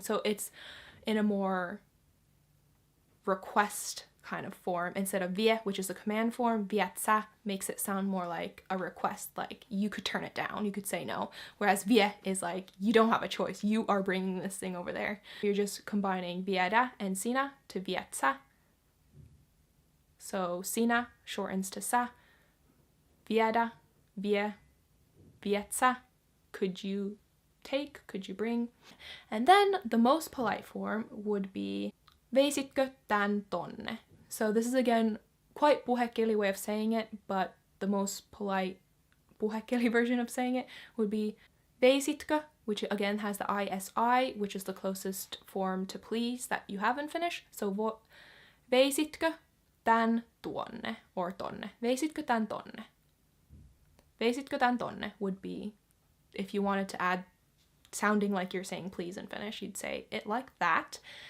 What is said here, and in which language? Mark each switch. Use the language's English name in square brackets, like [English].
[English] So it's in a more request kind of form. Instead of vie, which is a command form, vietsä makes it sound more like a request, like you could turn it down, you could say no. Whereas vie is like, you don't have a choice, you are bringing this thing over there. You're just combining viedä and sinä to vietsä. So sinä shortens to sä. Viedä, vie, vietsä. Could you take, could you bring? And then the most polite form would be [Finnish] Veisitkö tän tonne? [English] So this is again quite puhekieli way of saying it, but the most polite puhekieli version of saying it would be Veisitkö, which again has the ISI, which is the closest form to please that you have in Finnish. [Finnish] So Veisitkö tän tuonne or tonne? Veisitkö tän tonne? Veisitkö tän tonne [English] would be, if you wanted to add sounding like you're saying please in Finnish, you'd say it like that.